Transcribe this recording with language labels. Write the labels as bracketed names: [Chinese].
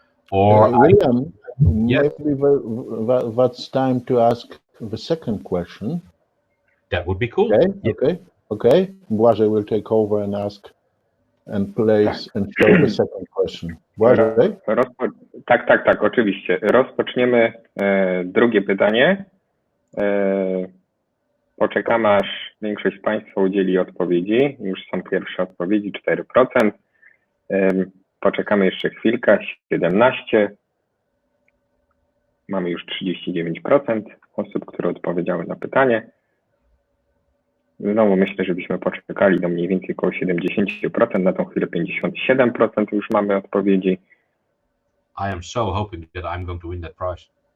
[English] Or William, maybe that's time to ask the second question. That would be cool. Okay. Błażej will take over and ask and place and show the second question. Błażej? [Polish] Tak, oczywiście. Rozpoczniemy drugie pytanie. Poczekamy, aż większość z Państwa udzieli odpowiedzi. Już są pierwsze odpowiedzi, 4%. Poczekamy jeszcze chwilkę, 17%. Mamy już 39% osób, które odpowiedziały na pytanie. Znowu myślę, żebyśmy poczekali do mniej więcej około 70%. Na tą chwilę 57% już mamy odpowiedzi. [English] I am so hoping that I'm going to win that prize.